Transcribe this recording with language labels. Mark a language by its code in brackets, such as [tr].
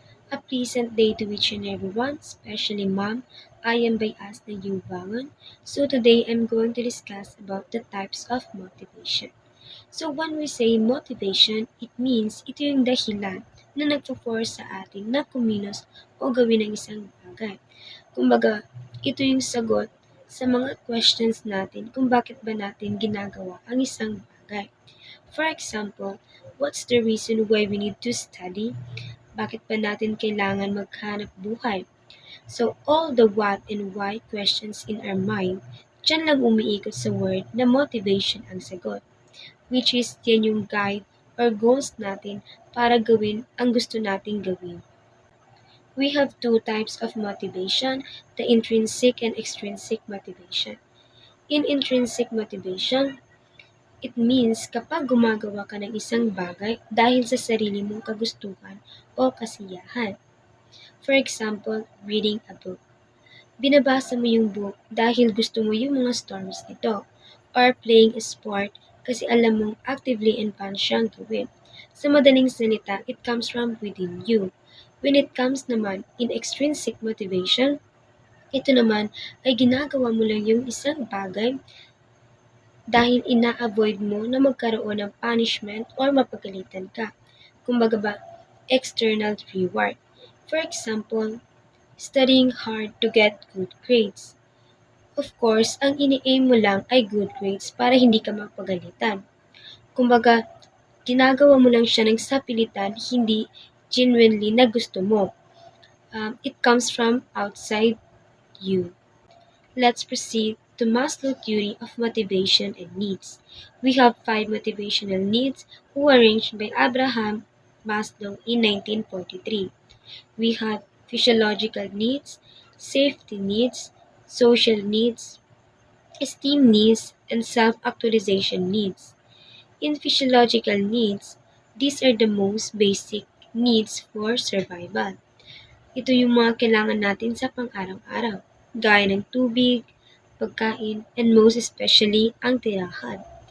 [en] A pleasant day to each and everyone, especially mom. I am by Asna Yubangan. So today I'm going to discuss about the types of motivation. So when we say motivation, it means [tl] ito yung dahilan na nagpo-force sa atin na kumilos o gawin ang isang bagay. Kumbaga, ito yung sagot sa mga questions natin kung bakit ba natin ginagawa ang isang bagay. [en] For example, what's the reason why we need to study? [tl] Bakit ba natin kailangan maghanap buhay? [en] So, all the what and why questions in our mind, [tl] dyan lang umiikot sa word na motivation ang sagot, which is yan yung guide or goals natin para gawin ang gusto nating gawin. [en] We have two types of motivation, the intrinsic and extrinsic motivation. In intrinsic motivation, it means [tl] kapag gumagawa ka ng isang bagay dahil sa sarili mong kagustuhan o kasiyahan. [en] For example, reading a book. [tl] Binabasa mo yung book dahil gusto mo yung mga stories nito. [en] Or playing a sport [tl] kasi alam mong [en] actively and fun siyang gawin. [tl] Sa madaling salita, [en] it comes from within you. When it comes [tl] naman [en] in extrinsic motivation, [tl] ito naman ay ginagawa mo lang yung isang bagay dahil ina-avoid mo na magkaroon ng punishment or mapagalitan ka. Kumbaga ba, external reward. [en] For example, studying hard to get good grades. Of course, [tl] ang ini-aim mo lang ay good grades para hindi ka mapagalitan. Kumbaga, ginagawa mo lang siya ng sapilitan, hindi genuinely na gusto mo. [en] It comes from outside you. Let's proceed to Maslow's theory of motivation and needs. We have 5 motivational needs who arranged by Abraham Maslow in 1943. We have physiological needs, safety needs, social needs, esteem needs, and self-actualization needs. In physiological needs, these are the most basic needs for survival. [tl] Ito yung mga kailangan natin sa pang-araw-araw, gaya ng tubig, pagkain, [en] and most especially [tl] ang tirahan.